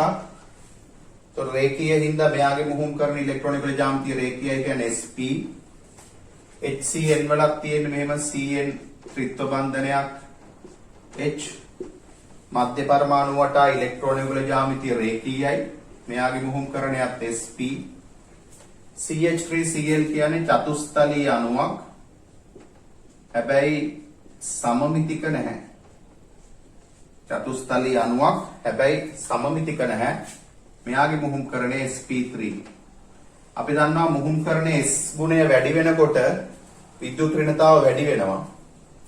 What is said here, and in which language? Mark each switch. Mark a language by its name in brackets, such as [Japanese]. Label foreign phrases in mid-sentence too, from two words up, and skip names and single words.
[Sinhala] එතකොට රේඛීය හින්දා මෙයාගේ මුහුම්කරණ ඉලෙක්ට්‍රෝනික ජ්‍යාමිතිය රේඛීයයි කියන්නේ sp. HCl වලක් තියෙන්නේ මෙහෙම Cn ත්‍රිත්ව බන්ධනයක් H. මධ්‍ය පරමාණුවට ඉලෙක්ට්‍රෝනික ජ්‍යාමිතිය රේඛීයයි. මෙයාගේ මුහුම්කරණයත් sp. CH3Cl කියන්නේ චතුස්තලීය අණුවක්. හැබැයි සමමිතික නැහැ. චතුස්තලීය අණුවක් හැබැයි සමමිතික නැහැ. මෙයාගේ මුහුම්කරණය sp3. අපි දන්නවා මුහුම්කරණයේ S ගුණය වැඩි වෙනකොට විද්‍යුත් ඍණතාව වැඩි වෙනවා.